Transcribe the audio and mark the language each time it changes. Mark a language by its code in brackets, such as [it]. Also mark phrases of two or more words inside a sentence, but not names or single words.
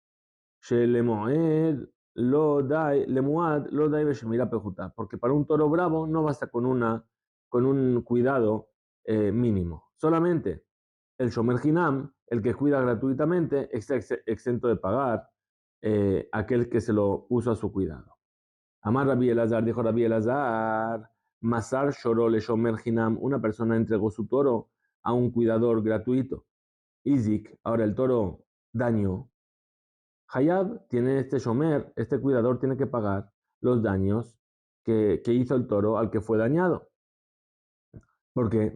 [es] Porque para un toro bravo no basta con un cuidado mínimo. Solamente el [he] שומר חינם, [es] el que cuida gratuitamente, está exento de pagar aquel que se lo puso a su cuidado. Amar Rabbi Elazar, dijo Rabbi Elazar, [he] מסר שורו לשומר חינם, [es] una persona entregó su toro a un cuidador gratuito. Izik, ahora el toro dañó. Hayab tiene este Shomer, este cuidador tiene que pagar los daños que hizo el toro al que fue dañado. ¿Por qué?